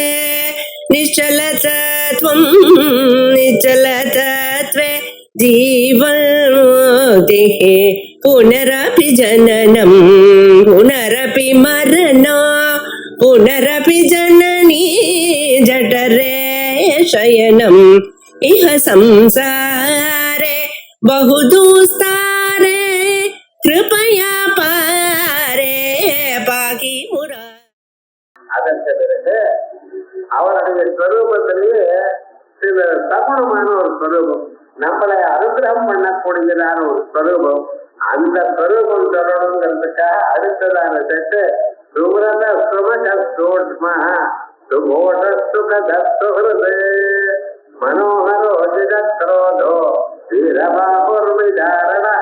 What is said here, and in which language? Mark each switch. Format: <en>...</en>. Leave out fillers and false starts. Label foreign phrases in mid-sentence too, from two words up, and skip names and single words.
<sa>निश्चलतत्वं निश्चलतत्वे जीवन्मुक्तिः पुनरपि जननं पुनरपि मरणं पुनरपि जननी जठरे शयनम् इह संसारे बहुदुस्तारे कृपया पारे पाहि मुरारे.</sa> <ta>அதற்கு பிறகு அவருடைய ஸ்வரூபத்திலேயே சில சகுணமான ஒரு ஸ்வரூபம், நம்மளை அனுகிரகம் பண்ணக்கூடியதான ஒரு ஸ்வரூபம். அந்த ஸ்வரூபம் சொல்லணுங்கிறதுக்காக அடுத்ததான செட்டு</ta> <sa>सुकृत सुमहस्तोष्मा सुकोट सुखदस्तुहृदे मनोहरोजितक्रोधो वीरबाहुर्विदारणः.</sa>